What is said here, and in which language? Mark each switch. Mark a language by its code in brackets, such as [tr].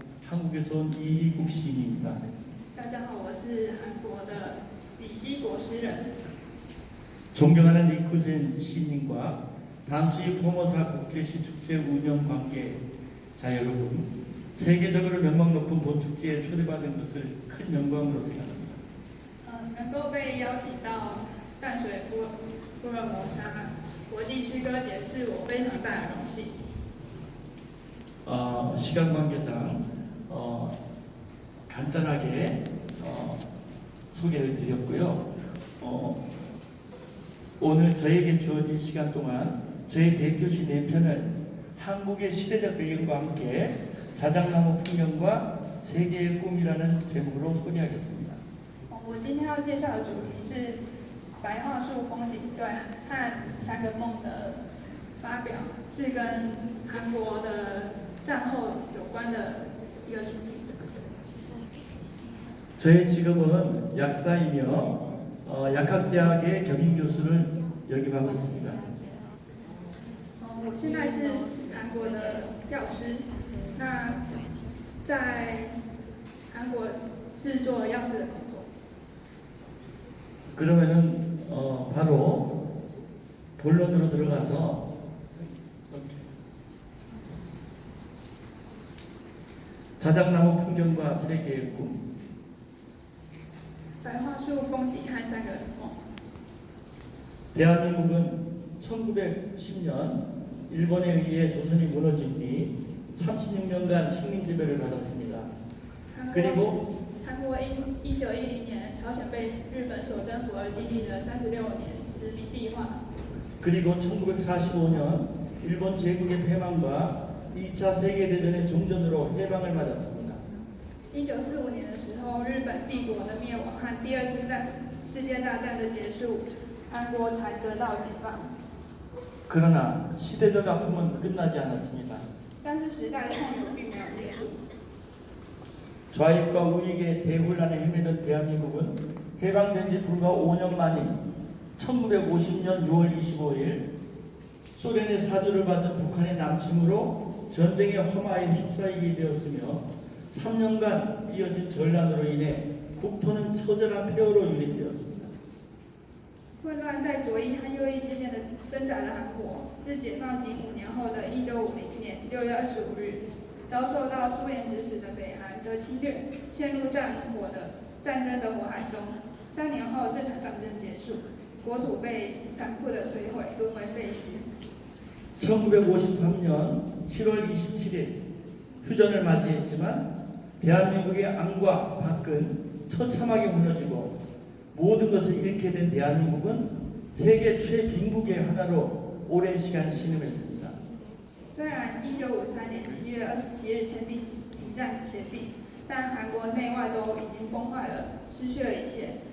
[ko] 한국에서 온 이희국 시인입니다. [zh] 大家好，我是韩国的李希国诗人。 [ko] 존경하는 리쿠센 시인님과 단수이 포모사 국제시 축제 운영 관계자 여러분, 세계적으로 명망 높은 본축제에 초대받은 것을 큰 영광으로 생각합니다. [zh] 能够被邀请到淡水福尔摩沙国际诗歌节是我非常大的荣幸。 [ko] 시간 관계상 간단하게 소개를 드렸고요. 오늘 저에게 주어진 시간 동안 저희 대표시 4편을 한국의 시대적 배경과 함께 자작나무 풍경과 세계의 꿈이라는 제목으로 소개하겠습니다. [zh] 我今天要介绍的主题是白桦树风景对和三个梦的发表，是跟韩国的战后有关的一个主题。 [ko] 저의 직업은 약사이며 약학대학의 경인교수를 역임하고 있습니다. [zh] 我现在是韩国的药师，那在韩国是做药师的工作。 [ko] 그러면은 바로 본론으로 들어가서 자작나무 풍경과 세계의 꿈. [zh] 白桦树风景和三个梦。 [ko] 대한민국은 1910년 일본에 의해 조선이 무너진 뒤 36년간 식민지배를 받았습니다. 그리고 [zh] 韩国因1910年朝鲜被日本所征服而经历了36年殖民地化。 [ko] 그리고 1945년 일본 제국의 패망과 2차 세계대전의 종전으로 해방을 맞았습니다. [zh] 1945年的时候，日本帝国的灭亡和第二次世界大战的结束，韩国才得到解放。 [ko] 그러나 시대적 아픔은 끝나지 않았습니다. [zh] 但是时代的痛楚并没有结束。 [ko] 좌익과 우익의 대혼란에 헤매던 대한민국은 해방된 지 불과 5년 만인 1950년 6월 25일 소련의 사주를 받은 북한의 남침으로 전쟁의 험화에 휩싸이게 되었으며 3년간 이어진 전란으로 인해 국토는 처절한 폐허로 유린되었습니다. [zh] 混乱在左翼和右翼之间的挣扎的韩国，自解放仅5年后的1950年6月25日，遭受到苏联指使的北韩的侵略，陷入战争的火海中。 3年后，这场战争结束，国土被残酷的摧毁，沦为废墟。 [ko] 1953년 7월 27일 휴전을 맞이했지만 대한민국의 안과 밖은 처참하게 무너지고 모든 것을 잃게 된 대한민국은 세계 최빈국의 하나로 오랜 시간 신음했습니다. [zh] 虽然1953年7月27日签订停战协定，但韩国内外都已经崩坏了，失去了一切。